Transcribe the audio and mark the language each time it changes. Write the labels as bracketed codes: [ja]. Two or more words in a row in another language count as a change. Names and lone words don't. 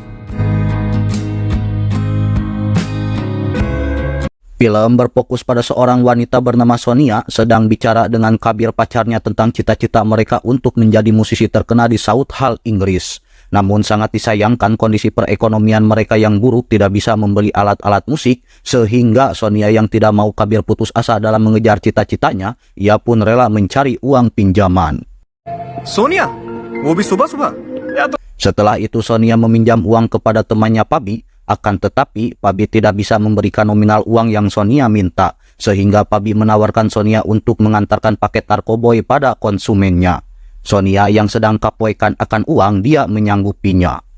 [id] Film berfokus pada seorang wanita bernama Sonia sedang bicara dengan Kabir pacarnya tentang cita-cita mereka untuk menjadi musisi terkenal di Southall, Inggris. Namun sangat disayangkan kondisi perekonomian mereka yang buruk tidak bisa membeli alat-alat musik, sehingga Sonia yang tidak mau Kabir putus asa dalam mengejar cita-citanya, ia pun rela mencari uang pinjaman. Sonia, [hi] वो भी सुबह-सुबह. [id] Setelah itu Sonia meminjam uang kepada temannya Pabi. Akan tetapi, Pabi tidak bisa memberikan nominal uang yang Sonia minta, sehingga Pabi menawarkan Sonia untuk mengantarkan paket narkoboy pada konsumennya. Sonia yang sedang kapoekan akan uang, dia menyanggupinya.